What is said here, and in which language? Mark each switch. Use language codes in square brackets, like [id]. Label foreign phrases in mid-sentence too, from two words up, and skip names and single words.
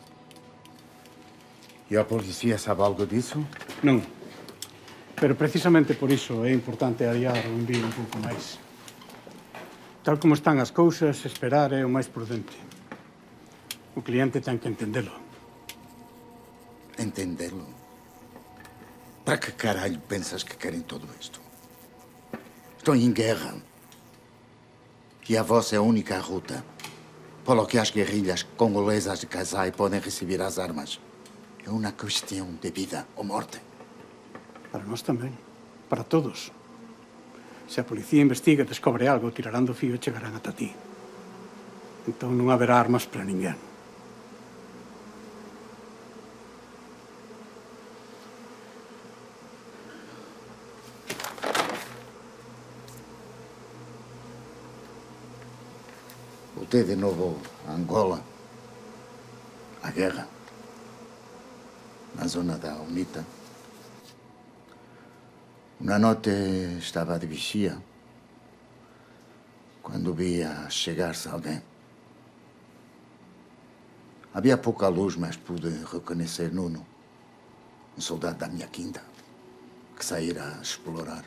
[gl] E a policía sabe algo disso? Non. Pero precisamente por iso é importante adiar o envío un pouco máis. Tal como están as cousas, esperar é o máis prudente. O cliente ten que entendelo. Entendelo? [pt] Para que caralho pensas que querem todo isto? Estão em guerra. E a vossa é a única ruta pelo que as guerrilhas congolesas de Kasai podem receber as armas. É uma questão de vida ou morte. [gl] Para nós tamén. Para todos. Se a policía investiga e descobre algo, tirarán do fío e chegarán ata ti. Entón non haberá armas para ninguén. [pt] Voltei de novo a Angola. A guerra. Na zona da UNITA. Uma noite estava de vigia quando via chegar-se alguém. Havia pouca luz, mas pude reconhecer Nuno, um soldado da minha quinta, que saíra a explorar.